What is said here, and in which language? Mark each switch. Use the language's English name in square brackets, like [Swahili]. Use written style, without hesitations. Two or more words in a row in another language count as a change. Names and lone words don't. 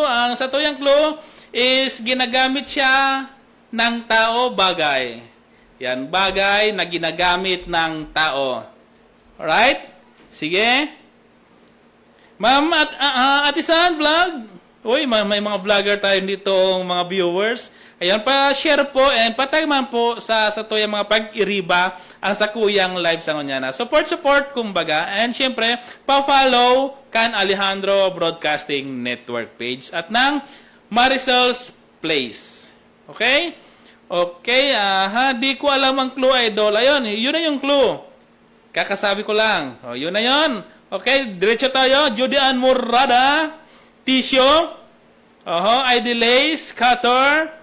[Bikol] Ang sa tuyang clue is ginagamit siya ng tao, bagay. [Filipino] Yan, bagay na ginagamit ng tao. Alright? Sige. Ma'am, Ate San Vlog. Uy, may mga vlogger tayo dito, mga viewers. [Bikol] Ayan, pa-share po and patagman po sa tuyang mga pag-iriba ang sa kuyang live sa kanya na. Support, kumbaga. And syempre, pa-follow kan Alejandro Broadcasting Network page at ng Marisol's Place. Okay? [Filipino] Okay, di ko alam ang clue, idol. Ayun, yun na yung clue. Kakasabi ko lang. O, yun na yun. Okay, diretso tayo. Judian Morada, [English] tissue, ID lace, cutter.